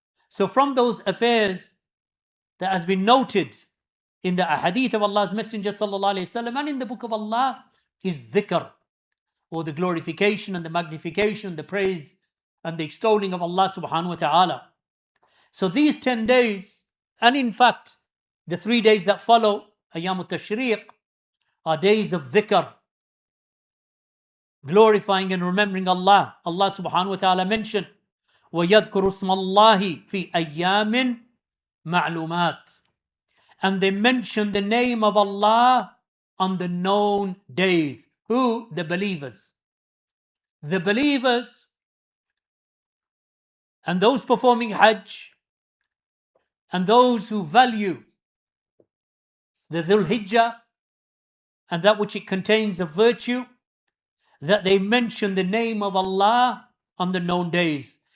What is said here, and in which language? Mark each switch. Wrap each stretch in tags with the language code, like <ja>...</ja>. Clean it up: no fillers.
<en>So from those affairs that has been noted in the ahadith of Allah's Messenger sallallahu alaihi wasallam and in the Book of Allah is dhikr, or the glorification and the magnification, the praise and the extolling of Allah subhanahu wa ta'ala. So these 10 days, and in fact the 3 days that follow Ayyam al-Tashriq, are days of dhikr, glorifying and remembering Allah. Allah subhanahu wa ta'ala mentioned,</en> <ar>وَيَذْكُرُ اسْمَ اللَّهِ فِي أَيَّامٍ مَعْلُومَاتٍ.</ar> <en>And they mention the name of Allah on the known days. Who? The believers. The believers and those performing Hajj and those who value the Dhul-Hijjah and that which it contains of virtue, that they mention the name of Allah on the known days.</en>